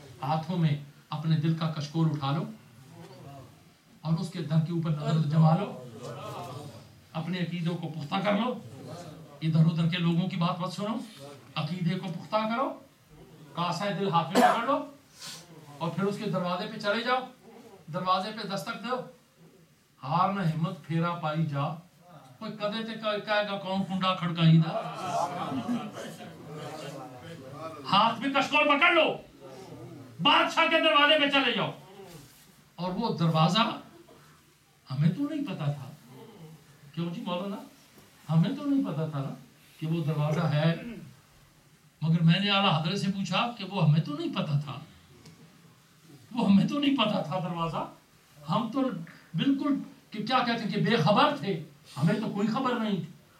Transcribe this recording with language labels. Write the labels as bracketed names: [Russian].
[Urdu] ہاتھوں میں اپنے دل کا کشکول اٹھا لو اور اس کے در کے اوپر نظر جما لو, اپنے عقیدوں کو پختہ کر لو. ادھر ادھر کے لوگوں کی بات مت سنو, عقیدے کو پختہ کرو, کاسہ دل ہاتھ میں پکڑ لو اور پھر اس کے دروازے پہ چلے جاؤ. دروازے پہ دستک دو, [Punjabi] ہار نہ ہمت پھیرا پائی جا, کوئی کدے تے کہے گا کون کنڈا کھڑکائی دا. [Urdu] ہاتھ میں کشکول پکڑ لو, بادشاہ کے دروازے پہ چلے جاؤ. اور وہ دروازہ ہمیں تو نہیں پتا تھا, کیوں جی مولانا, ہمیں تو نہیں پتا تھا نا کہ وہ دروازہ ہے, مگر میں نے اعلیٰ حضرت سے پوچھا کہ وہ ہمیں تو نہیں پتا تھا, وہ ہمیں تو نہیں پتا تھا دروازہ, ہم تو بالکل کہ کیا کہتے ہیں کہ بے خبر تھے, ہمیں تو کوئی خبر نہیں تھی.